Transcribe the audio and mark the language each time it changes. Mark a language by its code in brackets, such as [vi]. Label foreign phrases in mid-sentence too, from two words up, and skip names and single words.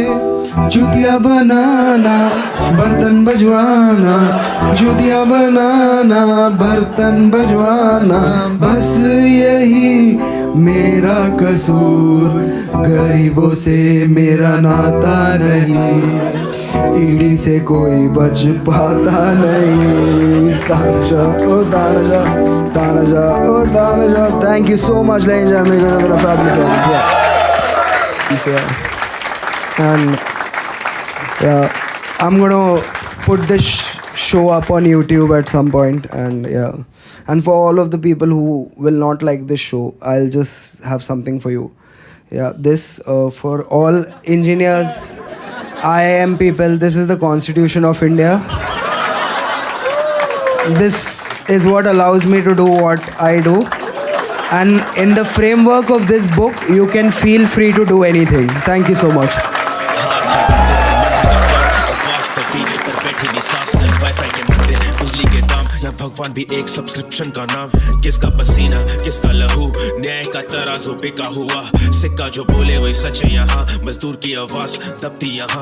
[hi] जूतियाँ बनाना, बर्तन बजवाना, जूतियाँ बनाना, बर्तन बजवाना, बस यही मेरा कसूर। गरीबों से मेरा नाता नहीं, ईडी से कोई बच पाता नहीं। तानाशा ओ तानाशा, तानाशा ओ तानाशा। [en] Thank you so much, ladies and gentlemen, for the fabulous yeah. And yeah, I'm gonna put this show up on YouTube at some point, and yeah. And for all of the people who will not like this show, I'll just have something for you. Yeah, this for all engineers, IIM people, this is the Constitution of India. This is what allows me to do what I do. And in the framework of this book, you can feel free to do anything. Thank you so much. [hi] या भगवान भी एक सब्सक्रिप्शन का नाम। किसका पसीना किसका लहू, न्याय का तराजू बिका हुआ। सिक्का जो बोले वही सच है यहाँ, मजदूर की आवाज दबती यहाँ।